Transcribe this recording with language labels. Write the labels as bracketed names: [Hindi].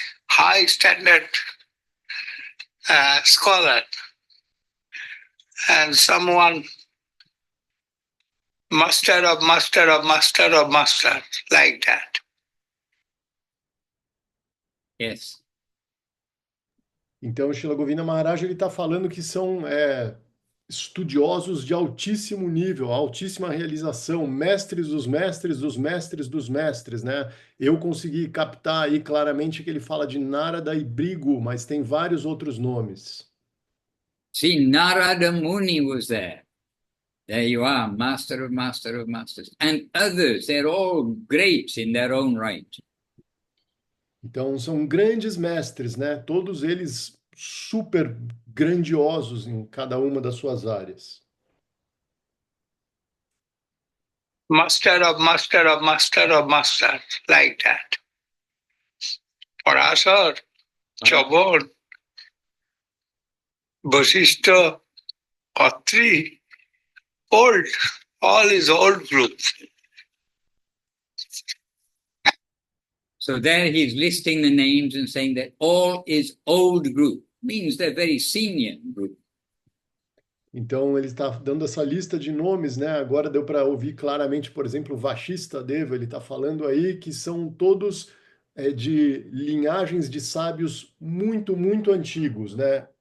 [English] High standard scholar, and someone master of master of master of master, like that. Yes. [Portuguese] Então, o Srila Govinda Maharaj ele está falando que são estudiosos de altíssimo nível, altíssima realização, mestres dos mestres dos mestres dos mestres, né? Eu consegui captar aí claramente que ele fala de Narada e Brigu, mas tem vários outros nomes. [English] See, Narada Muni was there. There you are, master of masters. And others, they're all great in their own right. [Portuguese] Então, são grandes mestres, né? Todos eles super grandiosos em cada uma das suas áreas. [English] Master of master of master of master, like that. Parasar, Chavan, Vasishta, Atri, old, all is old group. So there he's listing the names and saying that all is old group, means they're very senior group. [Portuguese] Então, ele está dando essa lista de nomes, né? Agora deu para ouvir claramente, por exemplo, o Vashista Deva, ele está falando aí que são todos é de linhagens de sábios muito, muito antigos, né?